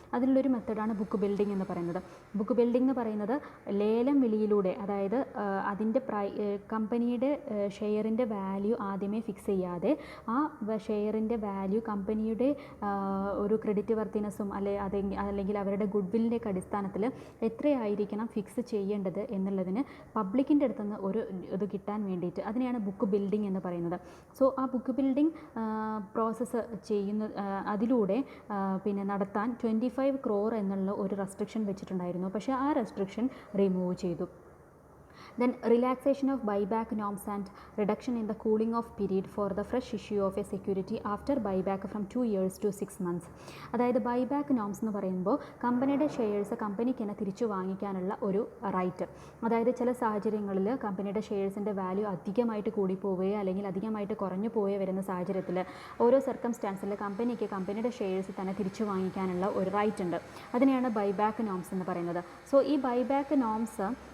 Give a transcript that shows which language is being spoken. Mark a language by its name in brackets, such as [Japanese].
[Malayalam] അതിനുള്ളൊരു മെത്തേഡാണ് book building എന്ന് പറയുന്നത്. ബുക്ക് ബിൽഡിംഗ് എന്ന് പറയുന്നത് ലേലം വിളിയിലൂടെ, അതായത് അതിൻ്റെ കമ്പനിയുടെ ഷെയറിൻ്റെ വാല്യൂ ആദ്യമേ ഫിക്സ് ചെയ്യാതെ ആ ഷെയറിൻ്റെ വാല്യൂ കമ്പനിയുടെ ഒരു ക്രെഡിറ്റ് വർത്തിനെസ്സും അല്ലെങ്കിൽ അവരുടെ ഗുഡ് വില്ലിൻ്റെ അടിസ്ഥാനത്തിൽ എത്രയായിരിക്കണം ഫിക്സ് ചെയ്യേണ്ടത് എന്നുള്ളതിന് പബ്ലിക്കിൻ്റെ അടുത്തുനിന്ന് ഒരു ഇത് കിട്ടാൻ വേണ്ടിയിട്ട് അതിനെയാണ് ബുക്ക് ബിൽഡിംഗ് എന്ന് പറയുന്നത്. സോ ആ ബുക്ക് ബിൽഡിംഗ് പ്രോസസ്സ് അതിലൂടെ പിന്നെ നടത്താൻ 25 crore എന്നുള്ള ഒരു റെസ്ട്രിക്ഷൻ വെച്ചിട്ടുണ്ടായിരുന്നു. പക്ഷേ ആ റെസ്ട്രിക്ഷൻ റിമൂവ് ചെയ്തു. [English] Then relaxation of buyback norms and reduction in the cooling off period for the fresh issue of a security after buyback from 2 years to 6 months. [Malayalam] അതായത് ബൈബാക്ക് നോംസ് എന്ന് പറയുമ്പോൾ കമ്പനിയുടെ ഷെയർസ് കമ്പനിക്ക് തന്നെ തിരിച്ചു വാങ്ങിക്കാനുള്ള ഒരു റൈറ്റ്. അതായത് ചില സാഹചര്യങ്ങളിൽ കമ്പനിയുടെ ഷെയർസിൻ്റെ വാല്യൂ അധികമായിട്ട് കൂടിപ്പോവുകയോ അല്ലെങ്കിൽ അധികമായിട്ട് കുറഞ്ഞു പോവുകയോ വരുന്ന സാഹചര്യത്തിൽ ഓരോ സർക്കംസ്റ്റാൻസിൽ കമ്പനിക്ക് കമ്പനിയുടെ ഷെയർസ് തന്നെ തിരിച്ചു വാങ്ങിക്കാനുള്ള ഒരു റൈറ്റ് ഉണ്ട്. അതിനെയാണ് ബൈബാക്ക് നോംസ് എന്ന് പറയുന്നത്. സോ ഈ ബൈബാക്ക് നോംസ്